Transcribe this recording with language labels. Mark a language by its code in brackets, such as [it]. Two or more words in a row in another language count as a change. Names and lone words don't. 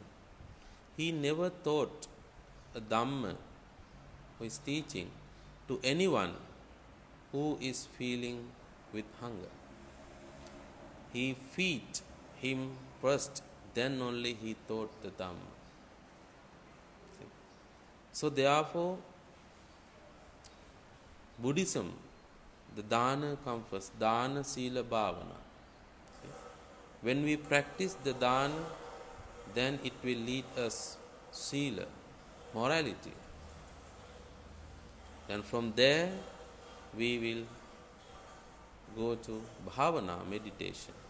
[en] He never taught a Dhamma who is teaching to anyone who is feeling with hunger. He feed him first, then only he taught the Dhamma. So therefore, Buddhism, the dana comes first, [pi] dana sila bhavana. [en] When we practice the dana, then it will lead us sila, morality. Then from there, we will go to bhavana, meditation.